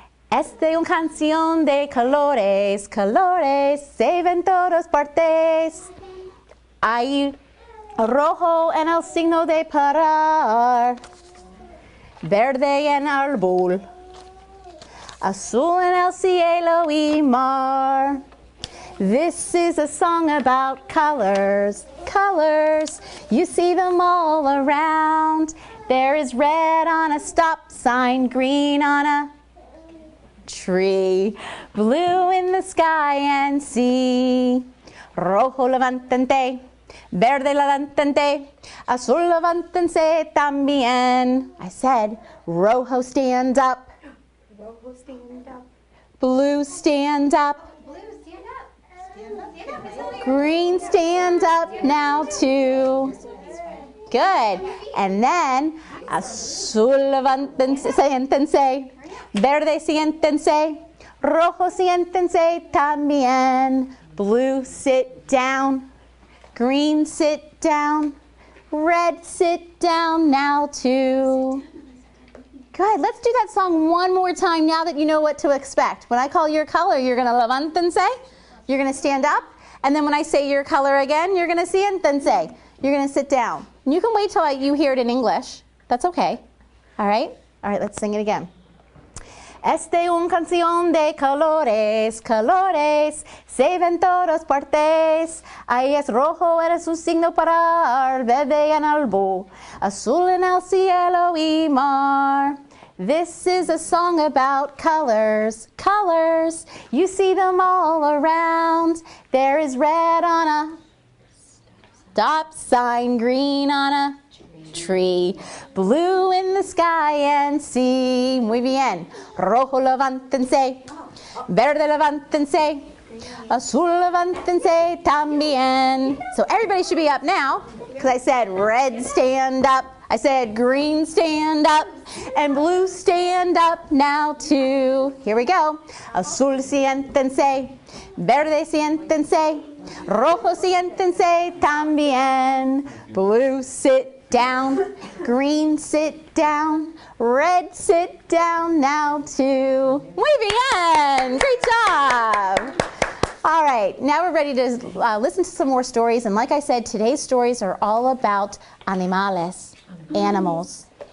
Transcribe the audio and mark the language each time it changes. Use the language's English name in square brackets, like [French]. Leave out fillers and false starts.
[Spanish] Esta es una canción de colores, colores, se ven todas partes. Hay rojo en el signo de parar, verde en árbol, azul en el cielo y mar. [English] This is a song about colors, colors. You see them all around. There is red on a stop sign, green on a tree, blue in the sky and sea. [Spanish] Rojo levántate, verde levántate, azul levántense también. [English] I said, rojo stand up, Rojo, stand up. blue stand up, Blue, stand up. Stand up. Stand up. green stand up now too. Good. And then [Spanish] azul levántense, siéntense, verde siéntense, rojo siéntense también. [English] Blue sit down, green sit down, red sit down now too. Good. Let's do that song one more time now that you know what to expect. When I call your color, you're going to levántense, you're going to stand up, and then when I say your color again, you're going to siéntense. You're going to sit down. And you can wait till you hear it in English. That's okay. All right? All right, let's sing it again. [Spanish] Esta es una canción de colores, colores, se ven todas partes. Ahí es rojo, eres un signo para verde en árbol, azul en el cielo y mar. [English] This is a song about colors, colors. You see them all around. There is red on a stop sign, green on a tree, blue in the sky and sea. [Spanish] Muy bien. Rojo levántense, verde levántense, azul levántense también. [English] So everybody should be up now, because I said red stand up, I said green stand up, and blue stand up now too. Here we go. [Spanish] Azul siéntense, verde siéntense, rojo siéntense también. [English] Blue sit down, green sit down, red sit down now too. [Spanish] Muy bien! [English] Great job! All right, now we're ready to listen to some more stories. And like I said, today's stories are all about animales, animals.